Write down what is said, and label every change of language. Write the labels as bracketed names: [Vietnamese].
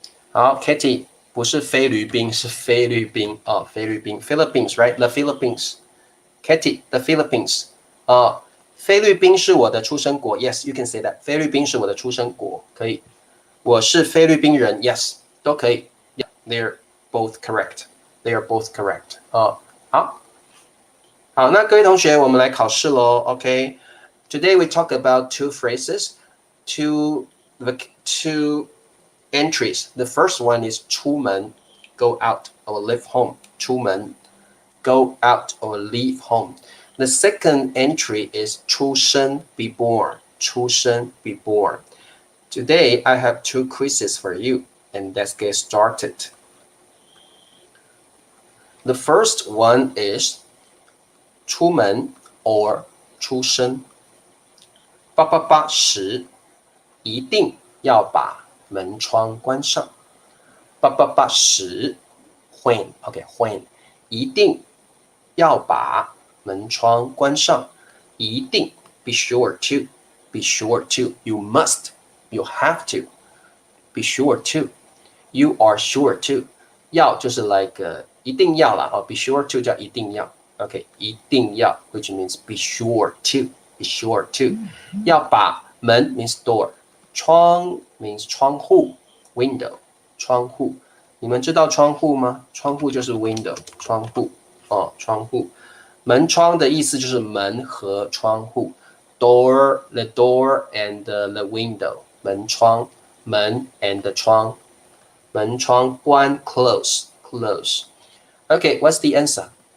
[Chinese] 好 ，Kitty 不是菲律宾，是菲律宾啊，菲律宾 ， [English] Philippines right，the Philippines。 [Chinese] Kitty，the Philippines 啊，菲律宾是我的出生国 ， [English] Yes，you can say that。 [Chinese] 菲律宾是我的出生国，可以。我是菲律宾人 ，Yes，都可以。 [English] Yeah，they're both correct。 They are both correct。 [Chinese] 哦，好，那各位同学，我们来考试喽。 [English] OK，Today we talk about two phrases, two entries. The first one is 出门 go out or leave home. 出门 go out or leave home. The second entry is 出生 be born. 出生 be born. Today I have two quizzes for you, and let's get started. The first one is 出门 or 出生。 [Chinese] 888时一定要把门窗关上。 888时 [English] when [Chinese] 一定要把门窗关上。一定 [English] be sure to you must you have to be sure to you are sure to [Chinese] 要就是 like 一定要啦be sure to 叫一定要 OK 一定要 which means be sure to 要把门 means door 窗 means 窗户 window 窗户你们知道窗户吗？窗户就是 window 窗户窗户门窗的意思就是门和窗户 [English] the door and the window [Chinese] 门窗门 and 窗门窗关 close [English] Okay, what's the answer?